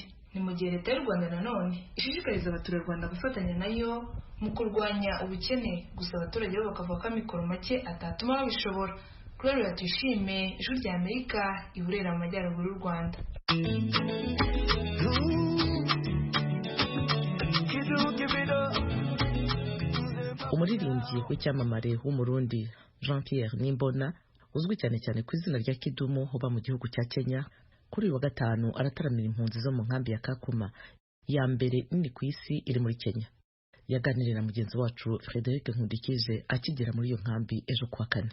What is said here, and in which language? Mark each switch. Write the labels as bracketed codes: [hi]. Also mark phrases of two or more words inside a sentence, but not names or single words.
[rw] Ni mu gihe leta y'u Rwanda nanone ishishikariza abaturarwanda gufatanya nayo mu kurwanya ubukene, gusa abaturage bo bakavuga ko amikoro make atatuma babishobora. Gloria Tuyishime, Ijwi rya Amerika, i Burera mu majyaruguru y'u Rwanda. Umuririmbyi w'icyamamare w'umurundi Jean Pierre Nimbona uzwi cyane cyane ku izina rya Kidumu uba mu gihugu cya Kenya, kuri uyu wa gatanu arataramira impunzi zo mu nkambi ya Kakuma ya mbere nini ku isi iri muri Kenya. Yaganiriye na mugenzi wacu Frederic Nkundikije akigera muri iyo nkambi ejo kuwa kane.